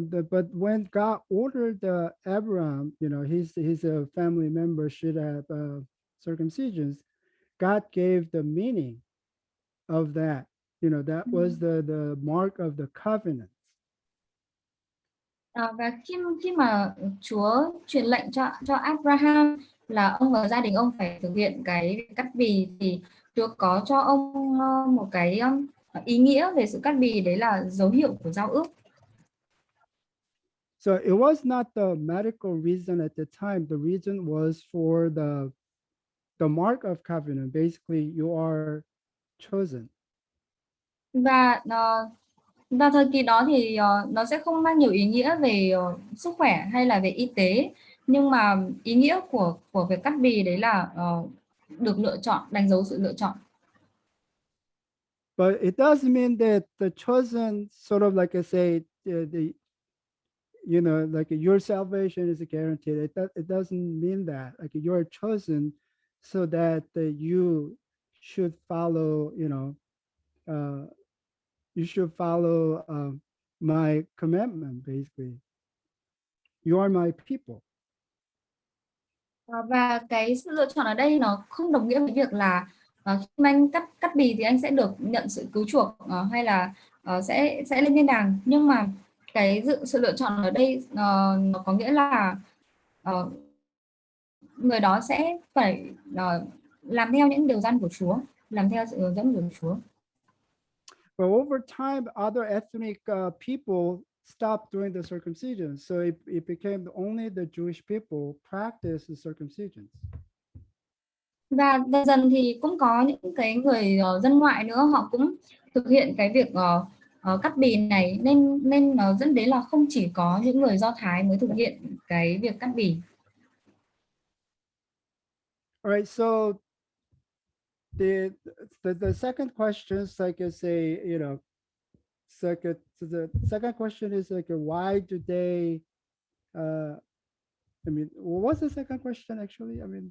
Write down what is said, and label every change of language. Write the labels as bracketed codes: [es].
[en] But when God ordered Abraham, his family members should have circumcisions, God gave the meaning of that. That was the mark of the covenant. [vi] Và khi mà Chúa truyền lệnh cho Abraham là ông và gia đình ông phải thực hiện cái cắt bì, thì Chúa có cho ông một cái ý nghĩa về sự cắt bì, đấy là dấu hiệu của giao ước. [en] So it was not the medical reason at the time. The reason was for the mark of covenant. Basically, you are chosen. [vi] Và vào thời kỳ đó thì nó sẽ không mang nhiều ý nghĩa về sức khỏe hay là về y tế, nhưng mà ý nghĩa của việc cắt bì đấy là được lựa chọn, đánh dấu sự lựa chọn. [en] But it does mean that the chosen, sort of like I say, the you know, like your salvation is guaranteed. It doesn't mean that. Like you're chosen so that you should follow, you know, you should follow my commandment, basically. You are my people. [vi] Và cái sự lựa chọn ở đây nó không đồng nghĩa với việc là khi anh cắt bì thì anh sẽ được nhận sự cứu chuộc hay là sẽ lên thiên đàng, nhưng mà cái sự lựa chọn ở đây nó có nghĩa là người đó sẽ phải làm theo những điều răn của Chúa, làm theo sự hướng dẫn của Chúa. [en] But over time, other ethnic people stopped doing the circumcision, so it became only the Jewish people practice the circumcision. [vi] Và dần dần thì cũng có những cái người dân ngoại nữa, họ cũng thực hiện cái việc cắt bì này, nên nó dẫn đến là không chỉ có những người Do Thái mới thực hiện cái việc cắt bì. [en] All right, so the second question is like I say, you know, the second question is like why do they I mean, what was the second question actually? I mean,